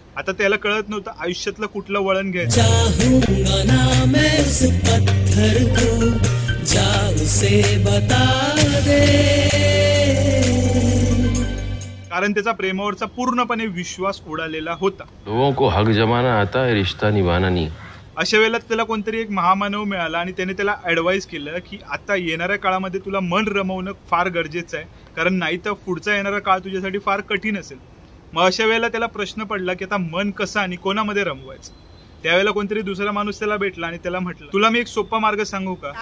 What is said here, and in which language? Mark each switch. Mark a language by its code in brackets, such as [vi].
[mr] आता त्याला कळत नव्हतं आयुष्यातलं कुठलं वळण घ्यायचं. कारण त्याचा प्रेमावरचा पूर्णपणे विश्वास उडालेला होता. [hi] लोगों को हक जमाना आता है, रिश्ता निभाना नहीं. [mr] अशा वेळेला त्याला कोणतरी एक महामानव मिळाला आणि त्याने त्याला ऍडवाइस केलं की आता येणाऱ्या काळामध्ये तुला मन रमवणं फार गरजेचं आहे, कारण नाही तर पुढचा येणारा काळ तुझ्यासाठी फार कठीण असेल. मग अशा वेळेला त्याला प्रश्न पडला की आता मन कसं आणि कोणामध्ये रमवायचं. त्यावेळेला कोणतरी दुसरा माणूस त्याला भेटला आणि त्याला म्हटलं, तुला मी एक सोपा मार्ग सांगू का?